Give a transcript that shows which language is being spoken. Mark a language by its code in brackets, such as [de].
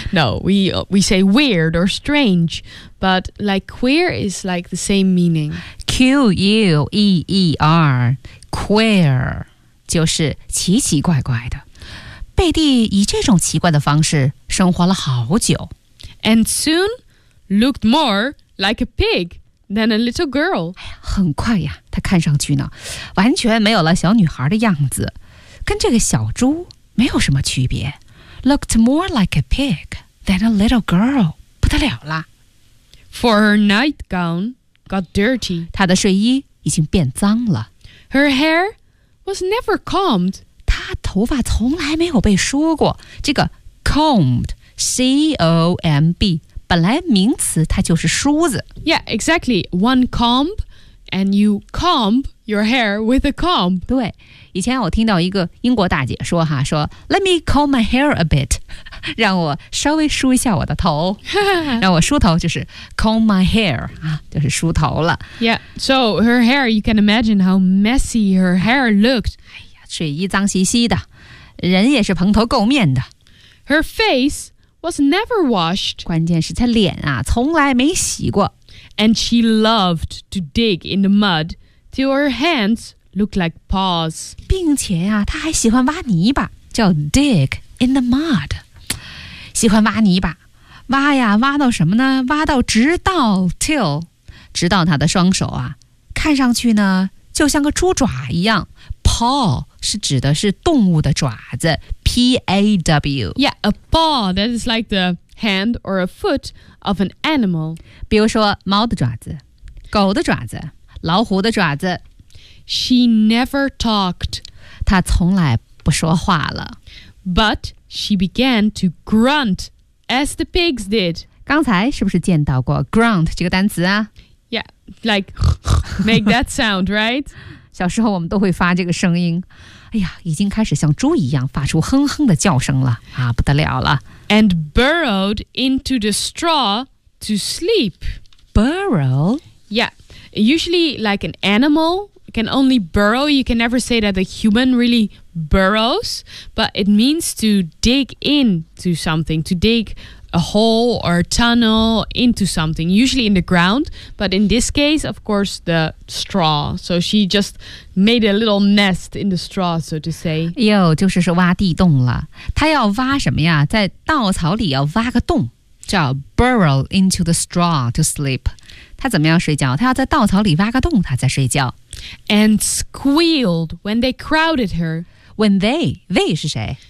[en] No, we say weird or strange. But like queer is like the same meaning. [zh] Q-U-E-E-R, queer, 就是奇奇怪怪的。贝蒂以这种奇怪的方式生活了好久。 [en] And soon looked more like a pig than a little girl. [zh] 很快呀，她看上去呢，完全没有了小女孩的样子，跟这个小猪没有什么区别。 [en] Looked more like a pig than a little girl. [zh] 不得了啦。 [en] For her nightgown got dirty. [zh] 她的睡衣已经变脏了。 [en] Her hair was never combed. [zh] 她头发从来没有被梳过。这个 [en] combed, [zh] C-O-M-B, 本来名词它就是梳子。 [en] Yeah, exactly. One comb, and you comb your hair with a comb. [zh] 对，以前我听到一个英国大姐说哈，说 [en] Let me comb my hair a bit. [zh] 让我稍微梳一下我的头让我梳头就是 [en] comb my hair、 [zh] 啊、就是梳头了 [en] Yeah, so her hair, you can imagine how messy her hair looked [zh] 哎呀，睡衣脏兮兮的人也是蓬头垢面的 [en] Her face was never washed [zh] 关键是她脸啊从来没洗过 [en] And she loved to dig in the mud till her hands looked like paws [zh] 并且啊她还喜欢挖泥巴叫 [en] dig in the mud [zh] 喜欢挖泥巴，挖呀挖到什么呢？挖到直到 till， 直到他的双手啊，看上去呢就像个猪爪一样。 Paw 是指的是动物的爪子 ，P A W。 [en] Yeah, a paw that is like the hand or a foot of an animal。 [zh] 比如说猫的爪子、狗的爪子、老虎的爪子。 [en] She never talked。 [zh] 她从来不说话了。 [en] But she began to grunt as the pigs did. [zh] 刚才是不是见到过 grunt 这个单词啊 [en] Yeah, like make that sound, right? [zh] 小时候我们都会发这个声音。哎呀，已经开始像猪一样发出哼哼的叫声了啊，不得了了。 [en] And burrowed into the straw to sleep. Burrow? Yeah, usually like an animal. Can only burrow. You can never say that a human really burrows, but it means to dig into something, to dig a hole or a tunnel into something, usually in the ground. But in this case, of course, the straw. So she just made a little nest in the straw, so to say. [zh] 哟，就是挖地洞了。她要挖什么呀？在稻草里要挖个洞，叫 [en] burrow into the straw to sleep. [zh] 他怎么样睡觉？他要在稻草里挖个洞，他在睡觉。 [en] And squealed when they crowded her. When they [zh] 是谁